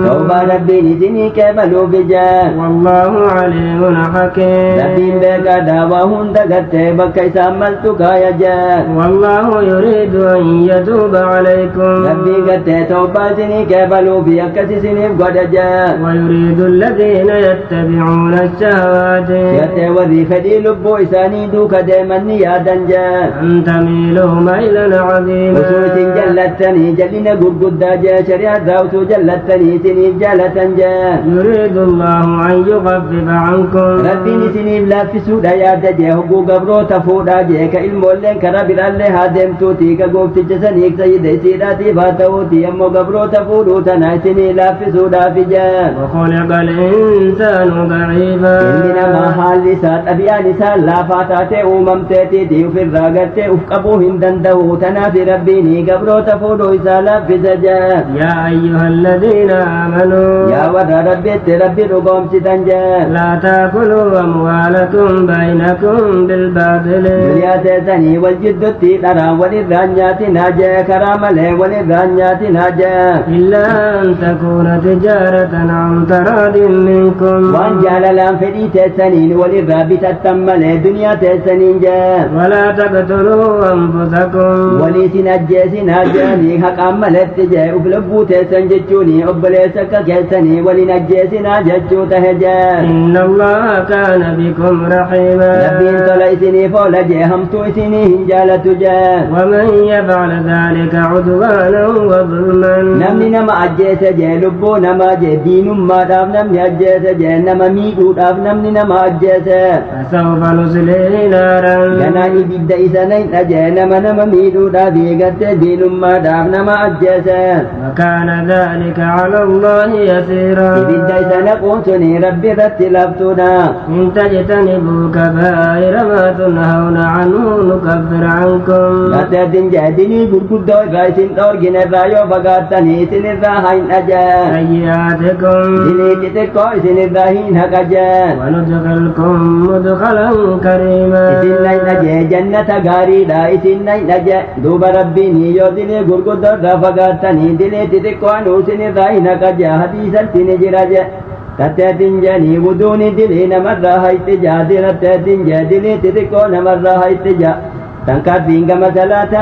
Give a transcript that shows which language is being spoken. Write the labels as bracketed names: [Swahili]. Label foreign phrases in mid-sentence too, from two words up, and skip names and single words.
[Oromo] tawbaa rabbiin isinii qeebaluufi jeen [Arabic] والله عليم حكيم [Oromo] rabbiin beekaa daawaa hunda gartee bakka isaan maltu kaaya jeen [Arabic] والله يريد أن يتوب عليكم [Oromo] rabbiin gartee tawbaa isinii qeebaluufi akkas isiniif godha jeen [Arabic] ويريد الذين يتبعون الشهوات [Oromo] gartee warri fedhii lubbuu isaanii duuka deemanni yaadan jeen [Arabic] أن تميلوا ميلا عظيما [Oromo] osoo isin jallattanii jallina gurguddaa jee shari'aarraa osoo jallattanii isiniif jaalatan jee [Arabic] يريد الله أن يخفف عنكم [Oromo] rabbiin isiniif laaffisuudha yaada jee hogguu gabroota fuudhaa jee ka ilmoolleen karaa biraallee haa deemtuuti ka goofticha saniif sayyida isiidhaatiif haa ta'uuti ammoo gabroota fuudhuu tana isinii laaffisuudhaaf jee [Arabic] وخلق الإنسان ضعيفا [Oromo] ilmi namaa haalli isaa xabi'aan isaa laafaa taatee uumamteetiiti ofirraa gartee uf qabuu hin danda'u tanaaf rabbiin gabroota fuudhuu isaa laaffisa jee [Arabic] يا أيها الذين آمنوا [Oromo] yaa warra rabbitti rabbi dhugoomsitan jee [Arabic] لا تأكلوا أموالكم بينكم بالباطل [Oromo] duniyaa teessanii wal jiddutti dharaan walirraa nyaatinaa jee karaa malee walirraa nyaatinaa jee [Arabic] إلا أن تكون تجارة عن تراض منكم [Oromo] waan jaalalaan fedhii teessaniin walirraa bitattan malee duniyaa teessaniin jee [Arabic] ولا تقتلوا أنفسكم [Oromo] waliisin ajjeesinaa jeeni haqaan maletti jee uf lubbuu teessan jechuuni obboleessa akka keessanii walin ajjeesinaa jechuu tahe jee [Arabic] إن الله كان بكم رحيما [Oromo] rabbiin tola isiniif oola jee hamtuu isinii hin jaalatu jee [Arabic] ومن يفعل ذلك عدوانا وظلما [Oromo] namni nama ajjeese jee lubbuu namaa jee diinummaadhaaf namni ajjeese jee nama miidhuudhaaf namni nama ajjeese [Arabic] فسوف نصليه نارا [Oromo] ganaan ibidda isa nayna jee nama miidhuudhaaf eegatte diinummaadhaaf nama ajjeese [Arabic] وكان ذلك على الله يسيرا [Oromo] ibidda isa naquun suni rabbi irratti laftuudha [Arabic] إن تجتنبوا كبائر ما تنهون عنه نكفر عنكم [Oromo] gateetin jee dilii gurguddoo irraa isin dhoorgine irraa yoo fagaattanii isin irraa hin ajee [Arabic] سيئاتكم [Oromo] dilii xixiqqoo isin irraa hin haqa jee [Arabic] وندخلكم مدخلا كريما [Oromo] isin nayna jee jannata gaariidha isin nayna jee duuba rabbiin yoo dilii gurguddoo irraa fagaattanii dilii xixiqqoo anuu isin irraa hin haqa jee hadiisatti ni jira jee tatteetin jeeni wuduuni dilii namarraa hayti jaa diratteetin jee dilii xixiqqoo namarraa hayti jaa tankaattiin gama salaataa